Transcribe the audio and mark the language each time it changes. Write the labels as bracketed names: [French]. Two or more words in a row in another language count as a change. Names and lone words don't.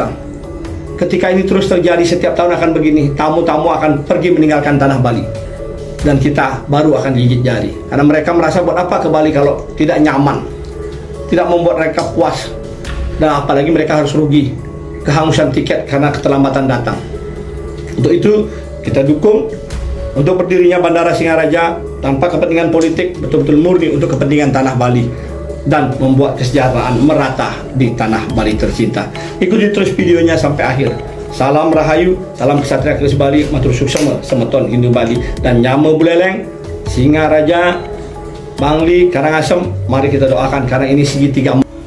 [Indonesian] Ketika ini terus terjadi setiap tahun akan begini, tamu-tamu akan pergi meninggalkan tanah Bali dan kita baru akan gigit jari karena mereka merasa buat apa ke Bali kalau tidak nyaman, tidak membuat mereka puas, dan apalagi mereka harus rugi kehausan tiket karena keterlambatan datang. Untuk itu kita dukung untuk berdirinya Bandara Singaraja tanpa kepentingan politik, betul-betul murni untuk kepentingan tanah Bali dan membuat kesejahteraan merata di tanah Bali tercinta. Ikuti terus videonya sampai akhir. Salam Rahayu, salam Kesatria Kris Bali, [Balinese] matur suksema, semeton [Indonesian] Hindu Bali dan Nyama Buleleng, Singaraja, Bangli, Karangasem. Mari kita doakan karena ini segitiga.